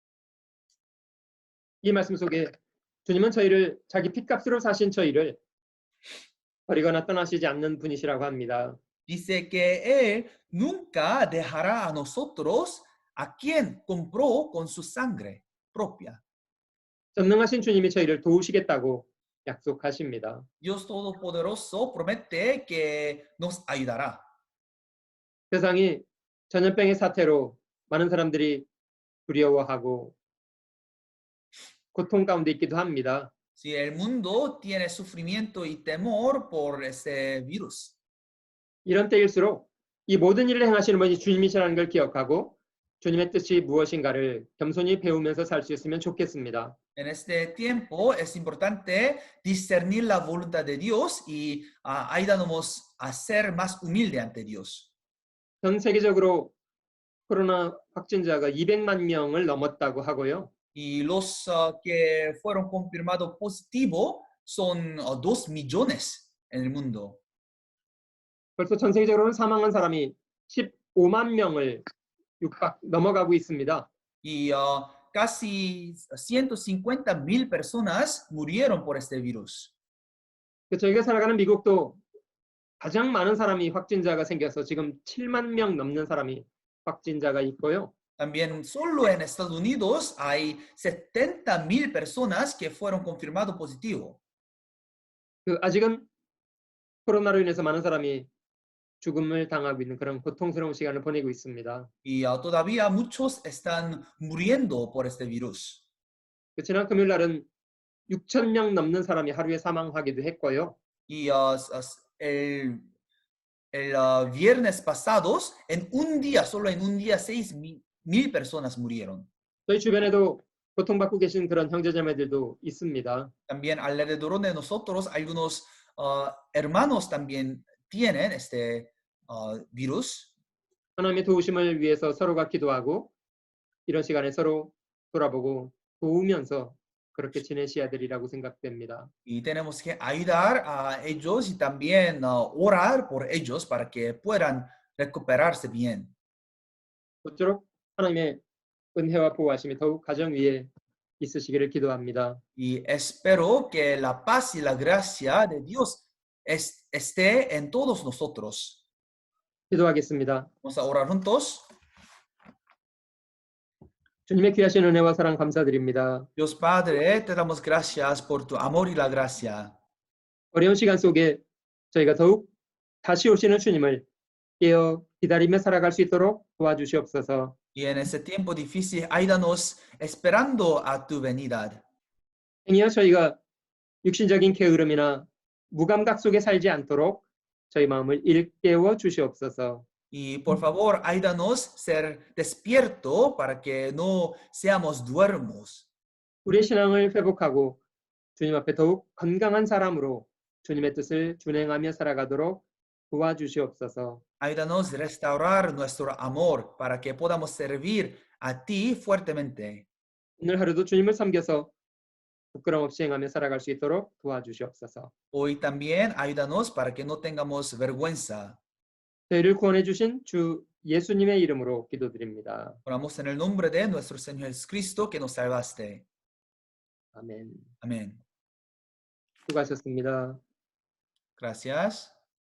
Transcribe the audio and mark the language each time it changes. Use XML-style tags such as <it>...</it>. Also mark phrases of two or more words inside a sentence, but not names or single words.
<ko>이 말씀 속에 주님은 저희를 자기 핏값으로 사신 저희를 버리거나 떠나시지 않는 분이시라고 합니다.</ko> <es>Dice que Él nunca dejará a nosotros a quien compró con su sangre propia.</es> <ko>전능하신 주님이 저희를 도우시겠다고 약속하십니다.</ko> <es>Dios Todopoderoso promete que nos ayudará.</es> <ko>세상이 전염병의 사태로 많은 사람들이 두려워하고 고통 가운데 있기도 합니다.</ko> <es>Si el mundo tiene sufrimiento y temor por ese virus.</es> <ko>이런 때일수록 이 모든 일을 행하시는 분이 주님이시라는 걸 기억하고 주님의 뜻이 무엇인가를 겸손히 배우면서 살 수 있으면 좋겠습니다.</ko> <es>En este tiempo es importante discernir la voluntad de Dios y ayudándonos a ser más humilde ante Dios.</es> <ko>전 세계적으로 코로나 확진자가 200만 명을 넘었다고 하고요.</ko> <es>Y los que fueron confirmados positivos son 2 millones en el mundo.</es> <ko>벌써 전 세계적으로는 사망한 사람이 15만 명을 넘어가고 있습니다.</ko> <es>Y casi 150,000 personas murieron por este virus.</es> <ko>저희가 살아가는 미국도 가장 많은 사람이 확진자가 생겨서 지금 7만 명 넘는 사람이 확진자가 있고요.</ko> <es>También solo en Estados Unidos hay 70,000 personas que fueron confirmados positivos.</es> <ko>아직은 코로나로 인해서 많은 사람이 죽음을 당하고 있는 그런 고통스러운 시간을 보내고 있습니다.</ko> <es>Y todavía muchos están muriendo por este virus.</es> <ko>지난 금요일 날은 6천 명 넘는 사람이 하루에 사망하기도 했고요.</ko> <es>Y el viernes pasados, en un día, solo en un día, 6,000 personas murieron.</es> <ko>저희 주변에도 고통받고 계신 그런 형제자매들도 있습니다.</ko> <es>También alrededor de nosotros, algunos hermanos también tienen este virus.</es> <ko>하나님의 도우심을 위해서 서로가 기도하고 이런 시간에 서로 돌아보고 도우면서 그렇게 지내셔야 되리라고 생각됩니다.</ko> <es>Y tenemos que ayudar a ellos y también orar por ellos para que puedan recuperarse bien.</es> <ko>모쪼록 하나님의 은혜와 보호하심이 더욱 가정 위에 있으시기를 기도합니다.</ko> <es>Y espero que la paz y la gracia de Dios esté en todos nosotros.</es> <ko>기도하겠습니다.</ko> <es>Vamos a orar juntos.</es> <ko>주님의 귀하신 은혜와 사랑 감사드립니다.</ko> <es>Dios Padre, te damos gracias por tu amor y la gracia.</es> <ko>어려운 시간 속에 저희가 더욱 다시 오시는 주님을 깨어 기다리며 살아갈 수 있도록 도와주시옵소서.</ko> <es>Y en ese tiempo difícil, ayúdanos esperando a tu venida.</es> <ko>행여 저희가 육신적인 게으름이나 무감각 속에 살지 않도록 저희 마음을 일깨워 주시옵소서.</ko> <es>Y por favor, ayúdanos ser despierto para que no seamos duermos.</es> <ko>우리의 신앙을 회복하고 주님 앞에 더욱 건강한 사람으로 주님의 뜻을 준행하며 살아가도록 도와주시옵소서.</ko> <es>Ayúdanos a restaurar nuestro amor para que podamos servir a ti fuertemente.</es> <ko>오늘 하루도 주님을 섬겨서 부끄럼 없이 행하며 살아갈 수 있도록 도와주시옵소서.</ko> <es>Hoy también ayúdanos para que no tengamos vergüenza.</es> <ko>저희를 구원해 주신 주 예수님의 이름으로 기도드립니다.</ko> <es>Oramos en el nombre de nuestro Señor Jesucristo que nos salvaste.</es> <ko>아멘.</ko> <es>Amén.</es> <ko>수고하셨습니다.</ko> <es>Gracias.</es>